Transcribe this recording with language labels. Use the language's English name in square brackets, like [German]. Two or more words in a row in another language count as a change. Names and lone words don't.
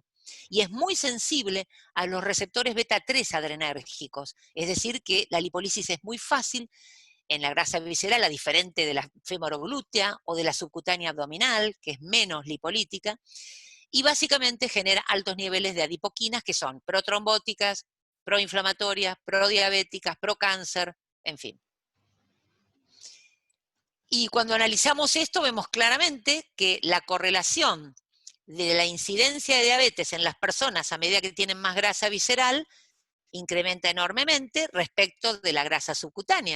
[Spanish] Y es muy sensible a los receptores beta-3 adrenérgicos, es decir, que la lipólisis es muy fácil en la grasa visceral, a diferente de la femoroglútea o de la subcutánea abdominal, que es menos lipolítica, y básicamente genera altos niveles de adipoquinas que son protrombóticas, proinflamatorias, prodiabéticas, procáncer, en fin. Y cuando analizamos esto vemos claramente que la correlación de la incidencia de diabetes en las personas a medida que tienen más grasa visceral incrementa enormemente respecto de la grasa subcutánea.